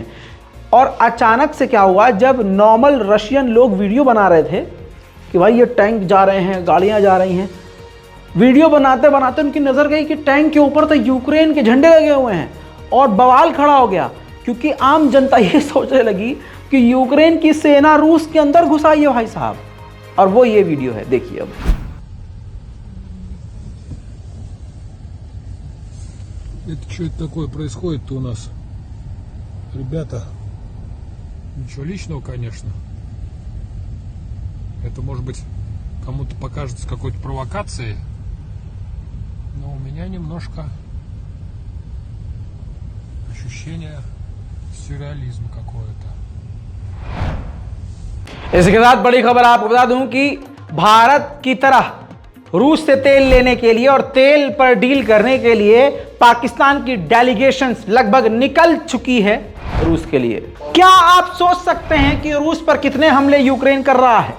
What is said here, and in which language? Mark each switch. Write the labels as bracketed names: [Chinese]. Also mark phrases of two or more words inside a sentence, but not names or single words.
[Hindi] और अचानक से क्या हुआ, जब [English] normal Russian [Hindi] लोग वीडियो बना रहे थे कि भाई ये टैंक जा रहे हैं, गाड़ियाँ जा रही हैं, वीडियो बनाते बनाते उनकी नज़र गई कि टैंक के ऊपर तो यूक्रेन के झंडे लगे हुए हैं, और बवाल खड़ा हो गया, क्योंकि आम जनता ये सोचने लगी कि यूक्रेन की सेना रूस के अंदर घुस आई है भाई साहब। और वो ये वीडियो है, देखिए अब। [Russian] Это что это такое происходит-то у нас? Ребята, ничего личного, конечно. Это, может быть, кому-то покажется какой-то провокацией, но у меня немножко ощущение Сюрреализм какой-то. [Hindi] इसके साथ बड़ी खबर आपको बता दूं कि भारत की तरह रूस से तेल लेने के लिए और तेल पर डील करने के लिए पाकिस्तान की डेलीगेशंस लगभग निकल चुकी है रूस के लिए। क्या आप सोच सकते हैं कि रूस पर कितने हमले यूक्रेन कर रहा है?